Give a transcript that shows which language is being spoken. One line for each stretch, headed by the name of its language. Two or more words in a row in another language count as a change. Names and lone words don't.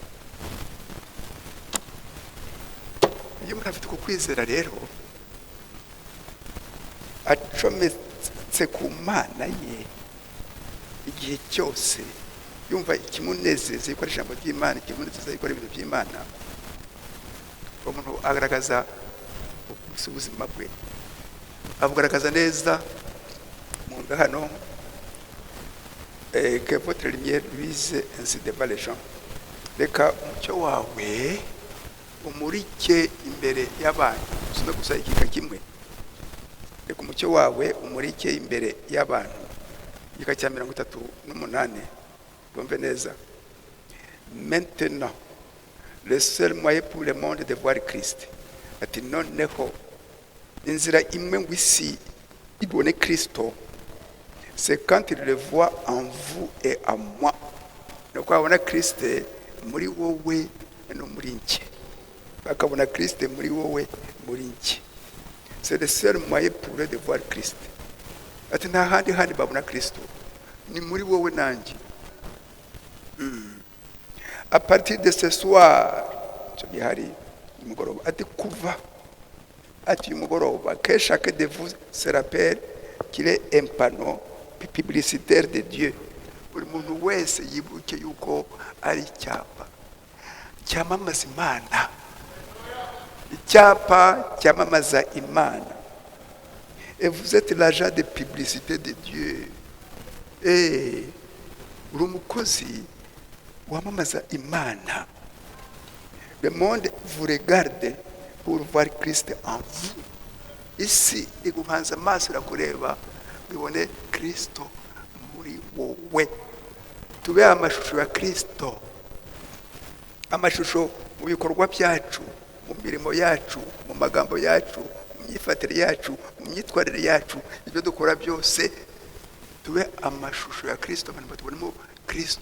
Kinyarwanda: Iyo umuntu afite uko kwizera rero, acometse ku Mana ye igihe cyose, yumva ikimunezeza yuko ari ijambo ry'Imana, ikimunezeza yuko ari ibintu by'Imana, umuntu agaragaza ubuzima bwe, abugaragaza neza mu hano
French: que votre lumière luise ainsi devant les gens.
Kinyarwanda: Reka umucyo wawe umurike imbere y'abantu, usome gusa igika kimwe. Reka umucyo wawe umurike imbere y'abantu, igika cya 38. Bumve neza.
French: Maintenant, le seul moyen pour le monde de voir Christ,
Kinyarwanda: ati noneho inzira imwe ngo isi ibone Kristo,
French: c'est quand il le voit en vous et en moi.
Kinyarwanda: Nuko abona Kristo muri wowe no muri njye, bakabona Kristo muri wowe muri njye.
French: C'est le seul moyen pour eux de voir Christ.
Kinyarwanda: Ati nta handi babona Kristo, ni muri wowe nanjye.
French: À partir de ce soir,
Kinyarwanda: ati kuva, ati umugoroba,
French: que chacun de vous se rappelle qu'il est un panneau publicitaire de Dieu.
Kinyarwanda: Buri muntu wese yibuke yuko ari icyapa cyamamaza Imana, icyapa cyamamaza Imana.
French: Et vous êtes l'agent de publicité de Dieu.
Kinyarwanda: uri umukozi wamamaza Imana.
French: Le monde vous regarde pour voir Christ en vous.
Kinyarwanda: Isi iguhanze amaso irakureba bibone Kristo muri wowe. Tube amashusho ya Kristo, amashusho mu bikorwa byacu, mu mirimo yacu, mu magambo yacu, mu myifatire yacu, mu myitwarire yacu, ibyo dukora byose tube amashusho ya Kristo, abantu batubonemo Kristo.